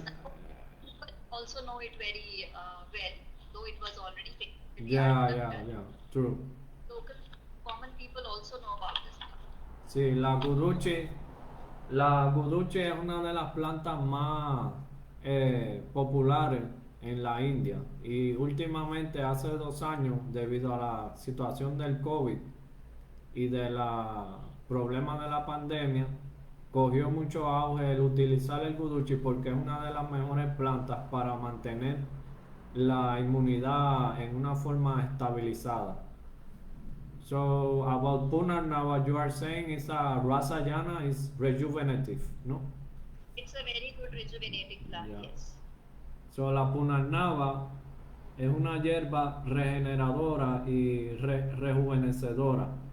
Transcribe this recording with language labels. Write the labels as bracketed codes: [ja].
[en] People also know it very well, though it was already famous. We yeah, had yeah, the yeah, true. local common people also know about this. [es] Sí, la guduchi es una de las plantas más populares en la India y últimamente hace 2 años debido a la situación del COVID y de la problema de la pandemia cogió mucho auge el utilizar el guduchi porque es una de las mejores plantas para mantener la inmunidad en una forma estabilizada. [en] So about Punarnava, you are saying is a Rasayana is rejuvenative, no? It's a very good rejuvenating plant. Yeah. Yes. [es] So la Punarnava Es una hierba regeneradora y rejuvenecedora.